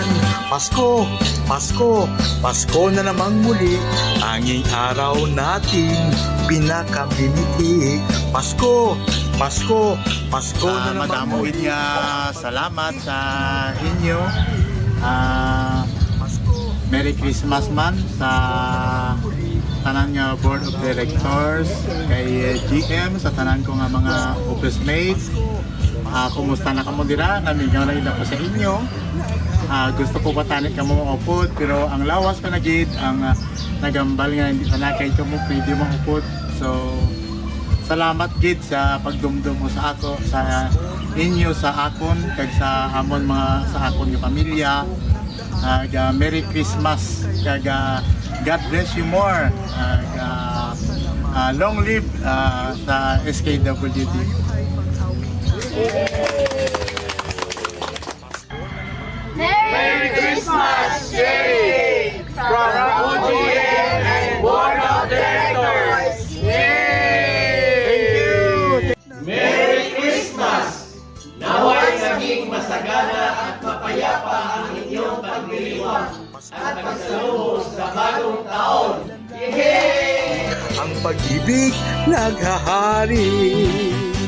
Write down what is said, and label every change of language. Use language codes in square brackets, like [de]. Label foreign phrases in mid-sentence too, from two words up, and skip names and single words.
[tl] Pasko, Pasko, Pasko na namang muli, tanging araw nating pinakamimiti. Pasko, Pasko, Pasko na namang [hil] madamuin [tl] muli. [hil] nga salamat sa inyo. [en] Merry Christmas [hil] man sa tanan nga Board of Directors, kay GM, sa tanan ko nga mga office mates. Kumusta na kamo dira? Namigaw na ila po sa inyo. Gusto ko patanit ka mo maupod, pero ang lawas pa na gid, ang nagambal nga hindi pa na kay mo pwede maupod. So salamat gid sa pagdumdum mo sa ako, sa inyo, sa akon, kag sa amon mga sa akon nga pamilya. [en] Merry Christmas, kag God bless you more. Long live sa SKWD. Merry Christmas, Jerry! From OGM and Board of Directors! Yay! Merry Christmas! [tl] Naway naging masagana at mapayapa ang inyong pagdiriwang at pagsalubos sa bagong taon. Yay! Ang pag-ibig naghahari.